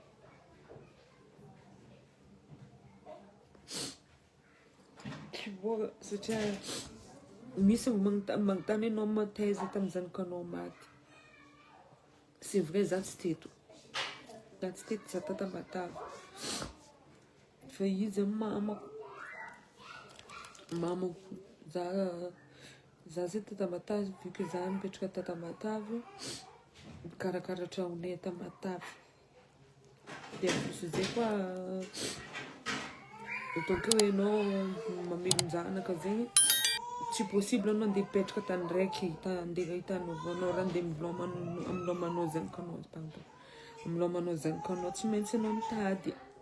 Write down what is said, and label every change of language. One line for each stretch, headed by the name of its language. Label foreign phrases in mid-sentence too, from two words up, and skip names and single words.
French: Tu vois,
Malagasy: satria misy magntany anao mataiza tamin'ny zanakanao maty.
French: C'est vrai
Malagasy: za tsy teto. Za tsy teto za tata Matavy. Fa izy mamako. Mamako za zay tata Matavy
French: vu que
Malagasy: za mipetraka tata Matavy. Karakara tragnonay tata Matavy. Dia plus zay koa ataoko hoe anao mamelon-janaka zegny tsy possible anao andeha hipetraka tany raiky andeha hitanao anao raha andeha milomanao zanakanao pardon milomanao zanakanao tsy maintsy anao mitady.